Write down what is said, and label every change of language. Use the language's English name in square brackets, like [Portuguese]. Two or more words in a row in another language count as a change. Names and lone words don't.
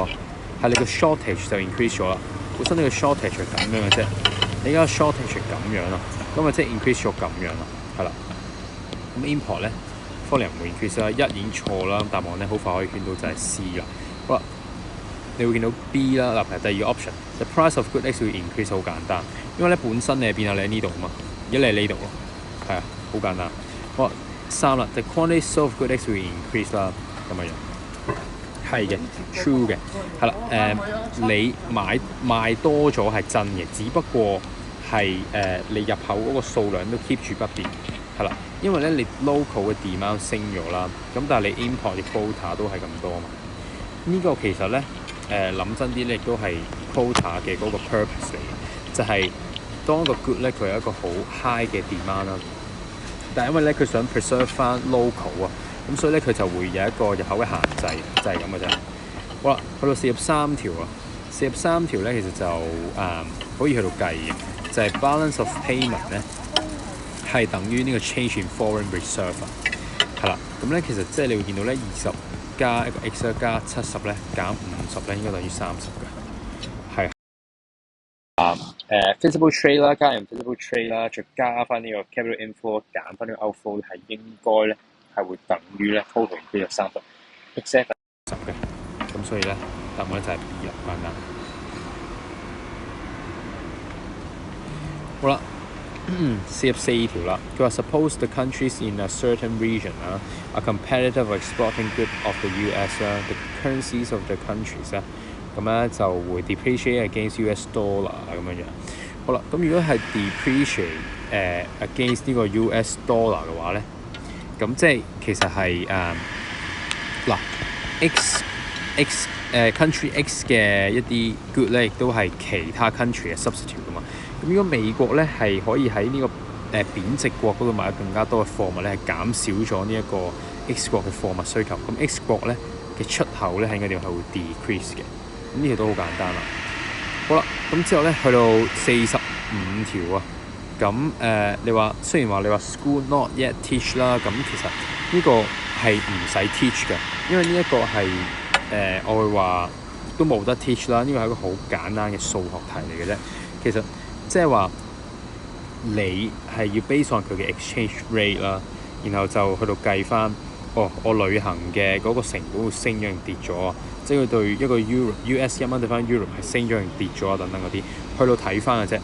[Cantonese] 係你個 shortage 就 increase 咗啦。本身你個 shortage 係咁樣嘅啫，你而家 shortage 係咁樣啦，咁啊即係 increase 咗咁樣啦，係啦。咁 import 咧 可能唔會 increase 啦，一已經錯啦，答案咧好快可以見到就係 C 啦。好啦，你會見到 B 啦，嗱，第二個 option， [English] the price of good X [Cantonese] 會 increase 好簡單，因為咧本身你係變下你喺呢度啊嘛，而家你喺呢度咯，係啊，好簡單。好啦，3啦 ， [English] the quantity sold of good X [Cantonese] 會 increase 啦，咁嘅樣。係嘅 ，true 嘅，係啦，你賣多咗係真嘅，只不過係你入口嗰個數量都 keep 住不變，係啦，因為咧你 local 嘅 demand 升咗啦，咁但係你 import 嘅 quota 都係咁多嘛，呢個其實咧諗真啲咧，亦都係 quota 嘅嗰個 purpose 嚟嘅，就係當個 good 咧佢有一個好 high 嘅 demand 啦，但係因為咧佢想 preserve 翻 local 啊。咁所以咧，佢就會有一個入口嘅限制，就係咁嘅啫。好啦，去到43條啊，43條咧其實就可以去到計嘅，就係 [English] balance of payment [Cantonese] 咧係等於呢個 [English] change in foreign reserve [Cantonese] 啊。係啦，咁咧其實即係你會見到咧20加一個 X 加70咧減50咧應該等於30嘅，係。 [English] physical trade [Cantonese] 啦，加 [English] invisible trade [Cantonese] 啦，再加翻呢個 [English] capital inflow [Cantonese] 減翻呢個 outflow 係應該咧。係會等於咧 total 呢個30，exact 10嘅，咁所以咧答案就係 B 啦，簡單。好啦，44條啦，佢話 [English] suppose the countries in a certain region are competitive exporting goods of the US [Cantonese] 啦 ， [English] the currencies of the countries [Cantonese] 咧，咁咧就會 [English] depreciate against US dollar [Cantonese] 咁樣樣。好啦，咁如果係 [English] depreciate against [Cantonese] 呢個 [English] US dollar [Cantonese] 嘅話咧。咁即係其實係country X 嘅一啲 good 咧，亦都係其他 country 嘅 substitute 噶嘛。咁如果美國咧係可以喺呢個貶值國嗰度買更加多嘅貨物咧，係減少咗呢一個 X 國嘅貨物需求。咁 X 國咧嘅出口咧喺個地方係會 decrease 嘅。咁呢條都好簡單啦。好啦，咁之後咧去到45條啊。咁你話雖然話你話 [English] school not yet teach [Cantonese] 啦，咁其實呢個係唔使 teach 嘅，因為呢一個係我會話都冇得 teach 啦。呢個係一個好簡單嘅數學題嚟嘅啫。其實即係話你係要 [English] base on [Cantonese] 佢嘅 exchange rate 啦，然後就去到計翻我旅行嘅嗰個成本會升咗定跌咗啊，即係佢對一個 US 1蚊對翻 Euro 係升咗定跌咗啊等等嗰啲，去到睇翻嘅啫。